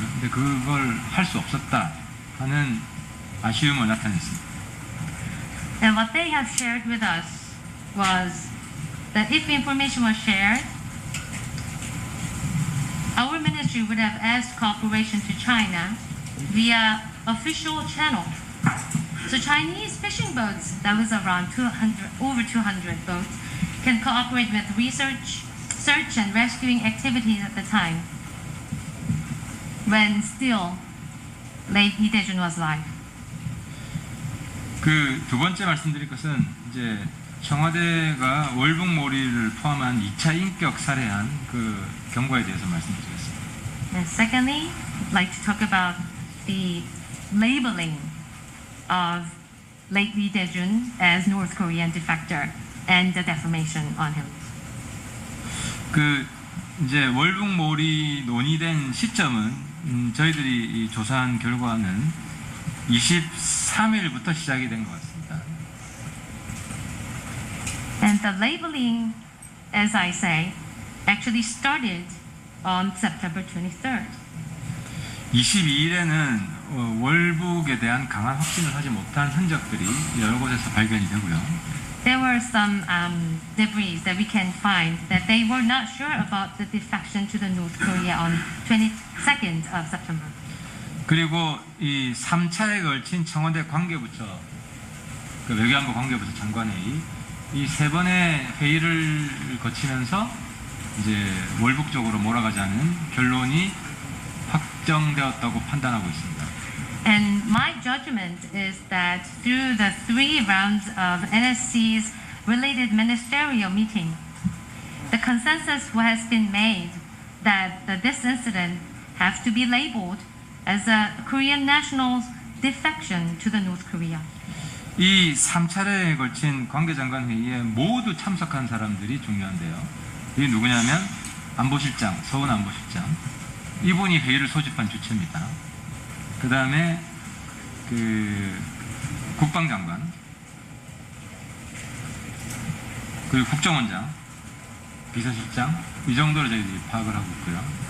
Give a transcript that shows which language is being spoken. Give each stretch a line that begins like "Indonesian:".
Korean: 근데 그걸 할 수 없었다 하는 아쉬움을 나타냈습니다.
English: And what they have shared with us was that if information was shared, our ministry would have asked cooperation to China via official channel. So Chinese fishing boats, that was around over 200 boats, can cooperate with research, search and rescuing activities at the time. when still late Lee Dae-jun was alive.
Korean: 그 두 번째 말씀드릴 것은 이제 청와대가 월북몰이를 포함한 2차 인격 살해한 그 경과에 대해서 말씀드리겠습니다.
English: And secondly, I'd like to talk about the labeling of late Lee Dae-jun as North Korean defector and the defamation on him.
Korean: 그 이제 월북몰이 논의된 시점은 저희들이 이 조사한 결과는 23일부터 시작이 된 것 같습니다.
English: And the labeling, as I say, actually started on September 23rd.
Korean: 22일에는 월북에 대한 강한 확신을 하지 못한 흔적들이 여러 곳에서 발견이 되고요.
English: There were some debris that we can find that they were not sure about the defection to the North Korea on 22nd of September.
Korean: 그리고 이 3차에 걸친 청와대 관계부처, 그 외교안보 관계부처 장관회의 이 세 번의 회의를 거치면서 이제 월북 쪽으로 몰아가자는 결론이 확정되었다고 판단하고 있습니다.
English: And my judgment is that through the 3 rounds of NSC's related ministerial meeting, the consensus has been made that this incident has to be labeled as a Korean national's defection to the North Korea.
Korean: 이 3차례에 걸친 관계장관 회의에 모두 참석한 사람들이 중요한데요. 이게 누구냐면 안보실장, 서훈 안보실장. 이분이 회의를 소집한 주체입니다. 그 다음에 그 국방장관, 그리고 국정원장, 비서실장 이 정도로 저희들이 파악을 하고 있고요.